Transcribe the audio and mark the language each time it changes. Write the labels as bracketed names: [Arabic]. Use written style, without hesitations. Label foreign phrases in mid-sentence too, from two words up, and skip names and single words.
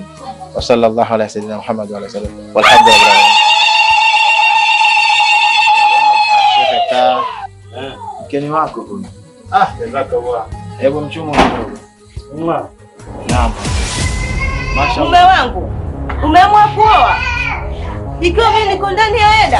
[Arabic] وصلى الله على سيدنا محمد وعلى آله وسلم. Walhamdulillah. [Swahili] Mkeni wako huyu. Jazakallah. Hebu mchumu kidogo. Naam. Mume wangu, umeamua kuoa? Ikiwa mimi niko ndani ya eda.